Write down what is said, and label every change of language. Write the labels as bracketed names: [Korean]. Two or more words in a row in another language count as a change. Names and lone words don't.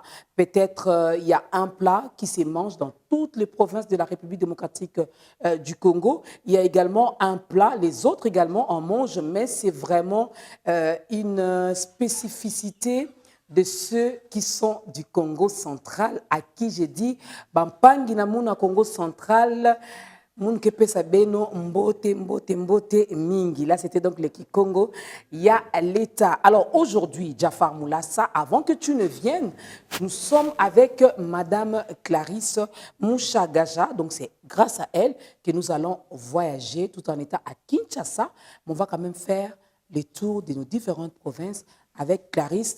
[French] Peut-être il y a un plat qui se mange dans toutes les provinces de la République démocratique du Congo. Il y a également un plat, les autres également en mangent, mais c'est vraiment une spécificité de ceux qui sont du Congo central, à qui j'ai dit, [Kongo] Bampangi na muna Congo central, moun kepesa beno mbote mbote mbote mingi. [French] Là, c'était donc le Kikongo. Il y a l'État. Alors aujourd'hui, Jafar Moulassa, avant que tu ne viennes, nous sommes avec Madame Clarisse Mouchagaja. Donc c'est grâce à elle que nous allons voyager tout en étant à Kinshasa. Mais on va quand même faire le tour de nos différentes provinces avec Clarisse.